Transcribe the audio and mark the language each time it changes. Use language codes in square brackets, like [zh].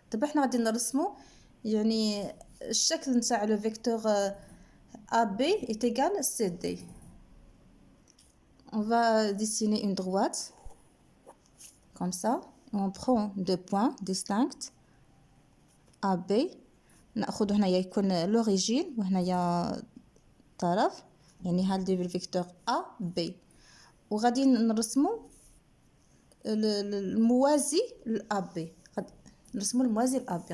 [ar] دابا حنا غادي نرسمو يعني الشكل نتاع لو فيكتور AB [fr] est égal [ar] CD. [fr] On va dessiner une droite comme ça. On prend deux points distincts AB. [ar] ناخذ هنايا يكون لوريجين وهنايا طرف، يعني هذا الفيكتور AB، وغادي نرسمو الموازي للأب. نرسمو الموازي للأب.